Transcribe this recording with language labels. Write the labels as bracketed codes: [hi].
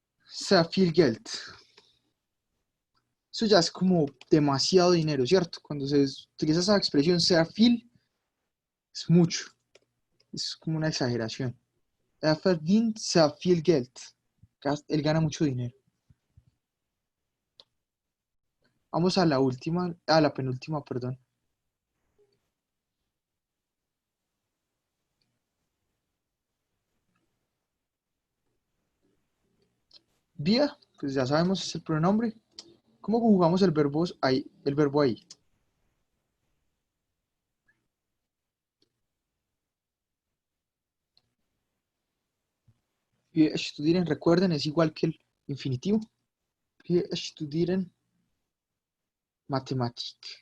[de] Sehr viel Geld. [es] Eso ya es como demasiado dinero, ¿cierto? Cuando se utiliza esa expresión, sehr viel, es mucho. Es como una exageración. [de] Er verdient sehr viel Geld. [es] Él gana mucho dinero. Vamos a la última, a la penúltima, perdón. Wir, pues ya sabemos, es el pronombre. ¿Cómo conjugamos el verbo ahí? [de] Wir studieren, [es] recuerden, es igual que el infinitivo. [de] Wir studieren Mathematik.